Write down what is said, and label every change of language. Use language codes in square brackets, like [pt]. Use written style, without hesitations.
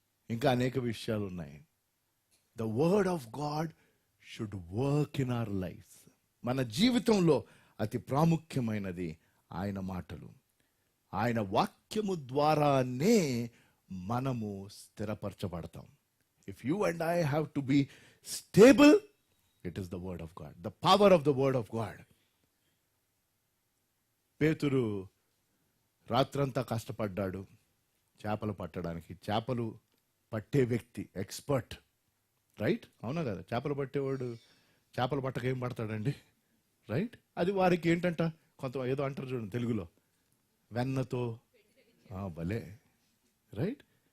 [te] ఇంకా అనేక విషయాలు ఉన్నాయి. [en] The word of God should work in our life. [te] మన జీవితంలో అతి ప్రాముఖ్యమైనది ఆయన మాటలు. ఆయన వాక్యము ద్వారానే మనము స్థిరపరచబడతాం. [en] If you and I have to be stable, it is the word of God, the power of the word of God. [te] పేతురు రాత్రంతా కష్టపడ్డాడు చేపలు పట్టడానికి. చేపలు పట్టే వ్యక్తి, ఎక్స్పర్ట్, రైట్? అవునా కదా? చేపలు పట్టేవాడు చేపలు పట్టక ఏం పడతాడండి, రైట్? అది వారికి ఏంటంట, కొంత ఏదో అంటారు చూడండి తెలుగులో, వెన్నతో భలే, రైట్?